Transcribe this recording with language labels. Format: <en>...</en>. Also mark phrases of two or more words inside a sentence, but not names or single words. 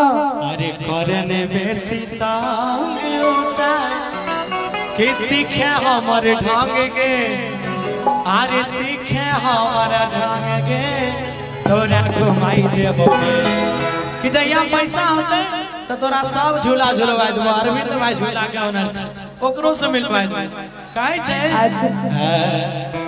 <mai>अरे करने बेसी तांग उसा के सीखे हमर ढंग के अरे सीखे हमर ढंग के तोरा घुमाई देबो कि जइया पैसा होते तो तोरा सब झूला झूलवा देबो अरविंद भाई झूला के ओनर छ ओकरो से मिलवा देबो काहे छै अच्छा</mai>